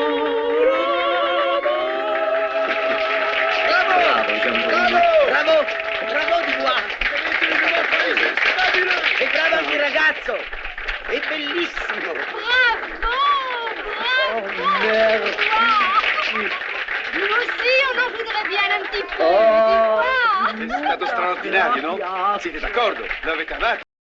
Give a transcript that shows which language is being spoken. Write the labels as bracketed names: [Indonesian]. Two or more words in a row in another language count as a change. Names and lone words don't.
[Italian] Bravo di qua. E bravo anche il ragazzo. È bellissimo. Così io non [French] voudrais bien un petit peu. [Italian] È stato straordinario, no? Siete d'accordo? L'avete amato?